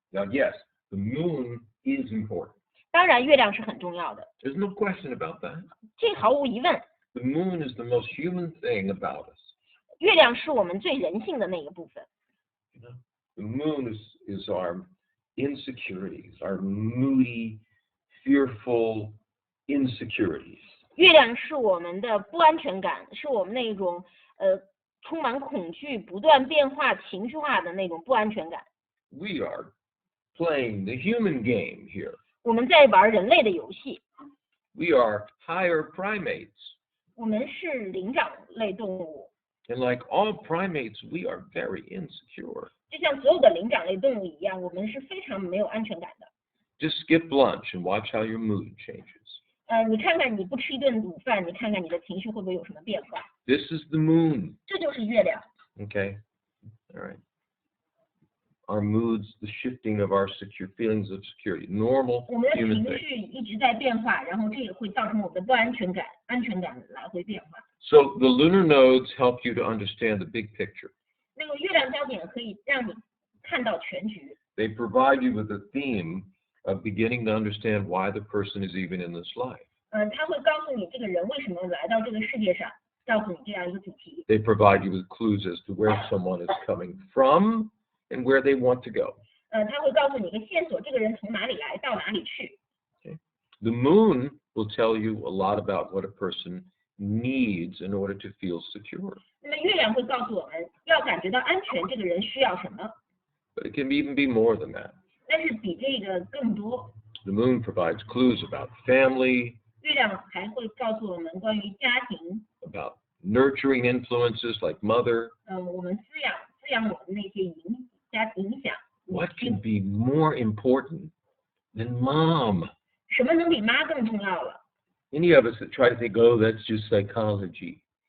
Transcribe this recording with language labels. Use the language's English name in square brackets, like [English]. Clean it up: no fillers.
[English] Now, yes, the moon is important. [Chinese] 当然，月亮是很重要的， [English] There's no question about that. [Chinese] 这毫无疑问。 [English] The moon is the most human thing about us. [Chinese] 月亮是我们最人性的那个部分。 [English] You know? The moon is our insecurities, our moody, fearful insecurities. [Chinese] 月亮是我们的不安全感，是我们那种充满恐惧、不断变化、情绪化的那种不安全感。 [English] We are playing the human game here. [Chinese] 我们在玩人类的游戏。 [English] We are higher primates. [Chinese] 我们是灵长类动物， [English] And like all primates, we are very insecure. [Chinese] 就像所有的灵长类动物一样，我们是非常没有安全感的。 [English] Just skip lunch and watch how your mood changes. [Chinese] 你看看你不吃一顿午饭，你看看你的情绪会不会有什么变化？ [English] This is the moon. [Chinese] 这就是月亮。 [English] Okay? All right. Our moods, the shifting of our feelings of security, normal [Chinese] 我们的 [English] human [Chinese] 情 [English] thing. [Chinese] 绪一直在变化，然后这也会造成我们的不安全感，安全感来回变化。 [English] So the lunar nodes help you to understand the big picture. [Chinese] 那个月亮焦点可以让你看到全局， [English] They provide you with a theme of beginning to understand why the person is even in this life. [Chinese] 它会告诉你这个人为什么来到这个世界上，告诉你这样一个主题。 [English] They provide you with clues as to where someone is coming from and where they want to go. [Chinese] 它会告诉你一个线索，这个人从哪里来到哪里去。 [English] The moon will tell you a lot about what a person needs in order to feel secure. [Chinese] 那么月亮会告诉我们要感觉到安全，这个人需要什么？ [English] But it can even be more than that. [Chinese] 但是比这个更多。 [English] The moon provides clues about family, [Chinese] 月亮还会告诉我们关于家庭， [English] about nurturing influences like mother. [Chinese] 我们滋养我们那些影响。 [English] What can be more important than mom? [Chinese] 什么能比妈更重要了？ [English] Any of us that try to think, oh, that's just psychology.